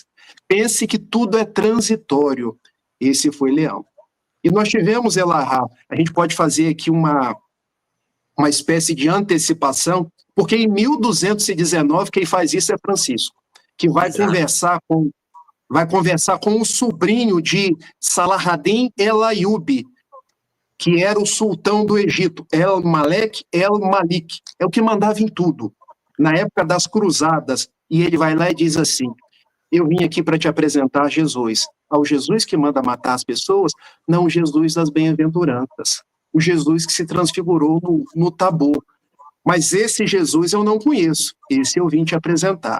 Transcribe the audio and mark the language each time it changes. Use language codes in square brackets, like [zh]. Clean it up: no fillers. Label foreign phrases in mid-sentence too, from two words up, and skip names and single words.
[pt] Pense que tudo é transitório. Esse foi Leão. E nós tivemos, Elahá, a gente pode fazer aqui uma espécie de antecipação, porque em 1219 quem faz isso é Francisco, que vai conversar com o sobrinho de Saladin el-Ayyubi, que era o sultão do Egito, El-Malek el-Malik, é o que mandava em tudo, na época das cruzadas, e ele vai lá e diz assim: eu vim aqui para te apresentar Jesus, ao Jesus que manda matar as pessoas, não o Jesus das bem-aventuranças, o Jesus que se transfigurou no Tabor, mas esse Jesus eu não conheço, esse eu vim te apresentar.